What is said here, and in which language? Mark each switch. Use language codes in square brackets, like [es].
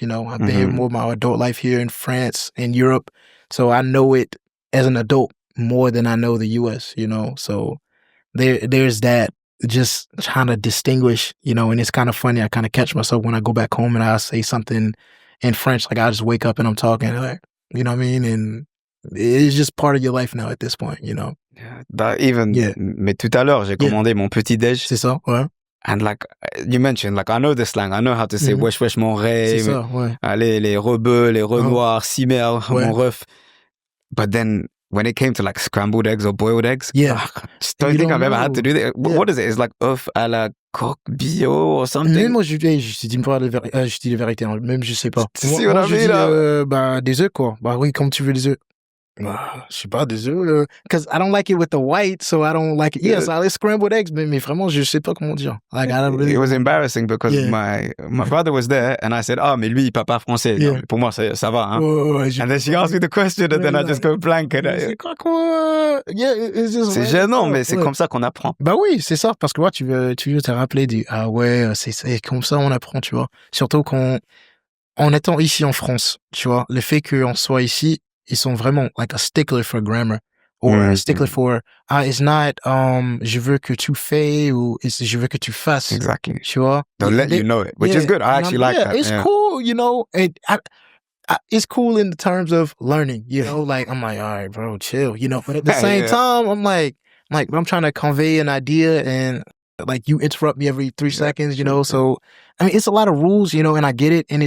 [en] I've been here more of my adult life here in France and Europe, so I know it as an adult more than I know the U.S., so there's that just trying to distinguish, and it's kind of funny. I kind of catch myself when I go back home and I say something in French, like I just wake up and I'm talking, like, you know what I mean? And it's just part of your life now at this point, [fr] Yeah, mais tout à l'heure, j'ai commandé mon petit déj. C'est ça, ouais. [en] And like you mentioned, like I know the slang. I know how to say [fr] wesh wesh mon rey. C'est ça, ouais. Les rebeux, les renoirs, cimer, mon ref. [en] But then when it came to like scrambled eggs or boiled eggs, I just don't think I've ever had to do that. What is it? It's like [fr] œuf à la coque bio [en] or something. [fr] Même moi, je dis la vérité, hein. Même je sais pas. Tu sais [en] what I mean? [fr] Des œufs, quoi. Bah oui, comme tu veux des œufs. Je sais pas, des œufs. [en] Because I don't like it with the white, so I don't like it. Yes, I like scrambled eggs, [fr] mais vraiment, je sais pas comment dire. [en] Like, I don't really... It was embarrassing because my brother was there and I said, [fr] mais lui, il parle pas français. [en] Yeah. [fr] Pour moi, ça va, hein. [en] And then she asked me the question and then I just go blank. [fr] C'est quoi? [en] Yeah, it's just... [fr] C'est gênant, mais c'est comme ça qu'on apprend. Bah oui, c'est ça, parce que tu veux te rappeler ah ouais, c'est comme ça on apprend, tu vois. Surtout en étant ici en France, tu vois, le fait qu'on soit ici, ils sont vraiment [en] like a stickler for grammar or a stickler for it's not [fr] je veux que tu fais ou je veux que tu fasses. [en] Exactly. [fr] Tu vois? [en] They'll let you know it, which is good. I actually like that. It's cool, and it's cool in the terms of learning, like I'm like, all right, bro, chill, but at the same time, I'm like but I'm trying to convey an idea and like you interrupt me every 3 seconds, so I mean, it's a lot of rules, and I get it.